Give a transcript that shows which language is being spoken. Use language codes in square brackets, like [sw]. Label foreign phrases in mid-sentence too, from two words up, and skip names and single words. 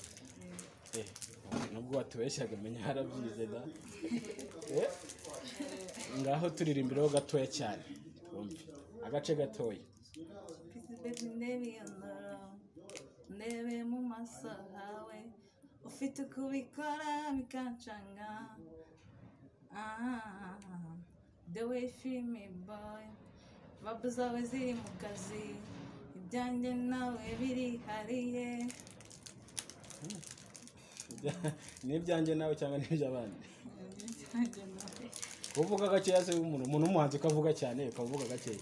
[rw] Nubwo watubeshyaga menya harabyize da. Ngaho turirimbiraho gatoya cyane. Agace gatoya. Ndebe mu maso hawe ufite kubikora bikancanga. [en] The way you feel me boy, [rw] vabu zawe ziri mu kazi, ibyanjye nawe birihariye. N'ibyanjye nawe cyangwa n'iby'abandi? Ibyanjye nawe. Uvuga gakeya se umuntu umuhanzi ukavuga cyane ukavuga gakeya?